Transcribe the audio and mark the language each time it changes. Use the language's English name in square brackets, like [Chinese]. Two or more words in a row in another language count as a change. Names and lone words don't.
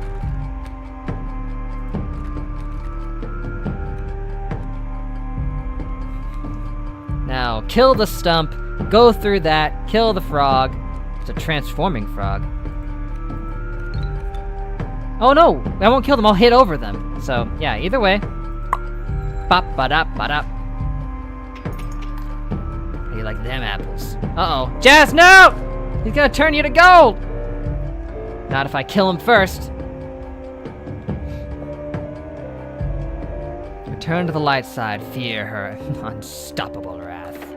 [English] Now, kill the stump, go through that, kill the frog. It's a transforming frog. Oh no, I won't kill them, I'll hit over them. So, yeah, either way. Bop-ba-dop-ba-dop. How you like them apples? Uh-oh. Jazz, no! He's gonna turn you to gold! Not if I kill him first. Return to the light side, fear her unstoppable wrath.